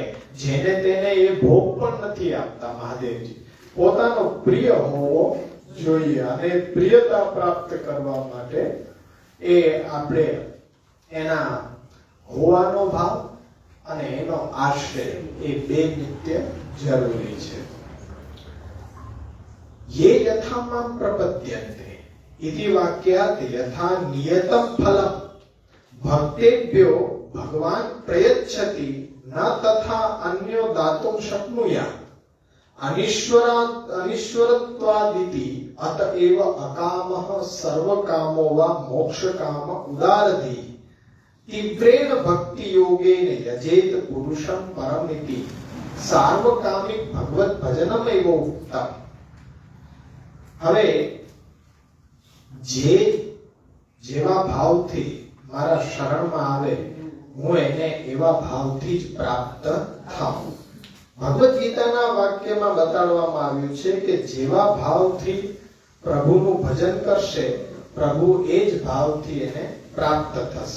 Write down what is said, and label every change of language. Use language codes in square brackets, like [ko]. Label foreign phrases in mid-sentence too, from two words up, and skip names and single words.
[gu] જેને તેને એ ભોગ પણ નથી આપતા મહાદેવજી, પોતાનો પ્રિય હોવો જોઈએ. અને પ્રિયતા પ્રાપ્ત કરવા માટે એ આપણે એના હોવાનો ભાવ અને એનો આશ્રય એ બે નિત્ય જરૂરી છે. [sa] યે યથામામ પ્રપદ્યન્તે इति वाक्यात् यथा नियतं फलं भक्तेभ्यो भगवान प्रयच्छति न तथा अन्यो दातुं शक्नुयात् अनीश्वरत्वादिति अतएव अकामः सर्वकामो वा मोक्षकाम उदारधि तीव्रेण भक्ति योगेन यजेत पुरुषं परमिति સાર્વકામિક ભગવત ભજનમ એવ ઉક્તમ. [gu] હવે જેવા ભાવથી મારા શરણમાં આવે હું એને એવા ભાવથી જ પ્રાપ્ત થાઉં. ભગવદ ગીતાના વાક્યમાં બતાડવામાં આવ્યું છે કે જેવા ભાવથી પ્રભુનું ભજન કરશે પ્રભુ એ જ ભાવથી એને પ્રાપ્ત થશે.